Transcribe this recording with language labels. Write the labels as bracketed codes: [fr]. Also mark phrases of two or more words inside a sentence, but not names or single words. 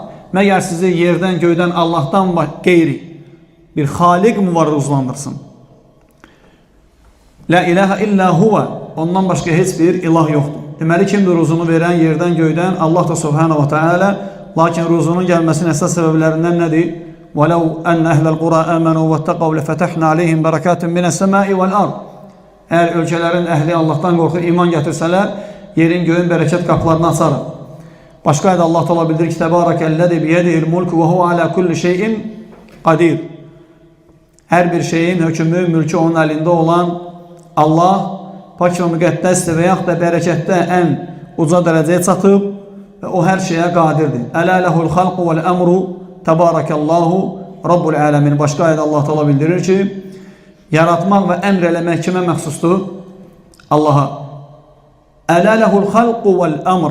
[tr] Meğer sizi yerden göyden Allah'tan gayri bir halik mi var rızıklandırsın? [ar] لا إله إلا هو. [tr] Ondan başka hiçbir ilah yoktur. [az] Deməli kimdir ruzunu veren yerden göyden? [tr] Allah da [ar] سبحانه وتعالى. [tr] Lakin ruzunun gelmesinin esas sebeplerinden nedir? [ar] وَلَوْ أَنَّ أَهْلَ الْقُرَى آمَنُوا وَاتَّقَوْا لَفَتَحْنَا عَلَيْهِمْ بَرَكَاتٍ مِنَ السَّمَاءِ وَالْأَرْضِ. [tr] Eğer ülkelerin ehli Allah'tan korkup iman getirseler, yerin göğün bereket kapılarını açarır. Başka ayda Allah Teala bildirir ki [ar] تبارك الذي بيده الملك وهو على كل شيء قدير. [az] Her bir şeyin hükmü, mülkü onun elinde olan Allah pak ve müqəddəsdir və yaxud da bərəkətdə ən uca dərəcəyə çatıb və o hər şeyə qadirdir. [ar] ألا له الخلق والأمر تبارك الله رب العالمين. [az] Başqa ayədə Allah Teala bildirir ki, yaratmaq və əmr eləmək kimə məxsusdur? Allah'a. [ar] ألا له الخلق والأمر.